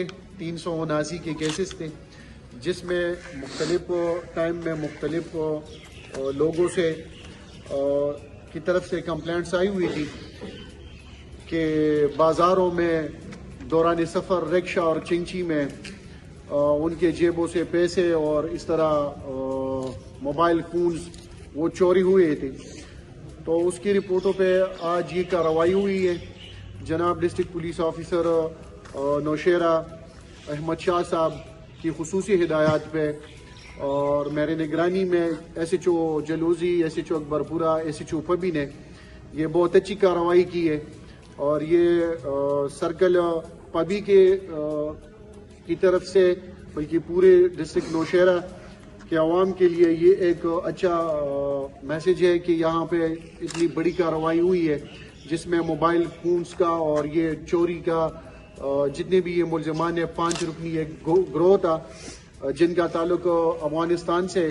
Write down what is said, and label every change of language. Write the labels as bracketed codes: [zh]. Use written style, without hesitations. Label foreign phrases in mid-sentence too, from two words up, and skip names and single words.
[ur] 379 کے کیسز تھے جس میں مختلف ٹائم میں مختلف لوگوں سے کی طرف سے کمپلینٹس آئی ہوئی تھی کہ بازاروں میں دوران سفر رکشہ اور چنچی میں ان کے جیبوں سے پیسے اور اس طرح موبائل فونز وہ چوری ہوئے تھے. تو اس کی رپورٹوں پہ آج یہ کارروائی ہوئی ہے. جناب ڈسٹرکٹ پولیس آفیسر نوشیرہ احمد شاہ صاحب کی خصوصی ہدایات پہ اور میرے نگرانی میں ایس ایچ او جلوزی، ایس ایچ او اکبرپورہ، ایس ایچ او پبی نے یہ بہت اچھی کارروائی کی ہے. اور یہ سرکل پبی کی طرف سے بلکہ پورے ڈسٹرکٹ نوشیرہ کے عوام کے لیے یہ ایک اچھا میسیج ہے کہ یہاں پہ اتنی بڑی کارروائی ہوئی ہے جس میں موبائل فونز کا اور یہ چوری کا جتنے بھی یہ ملزمان ہیں 5 رکنی ایک گروہ تھا جن کا تعلق افغانستان سے ہے.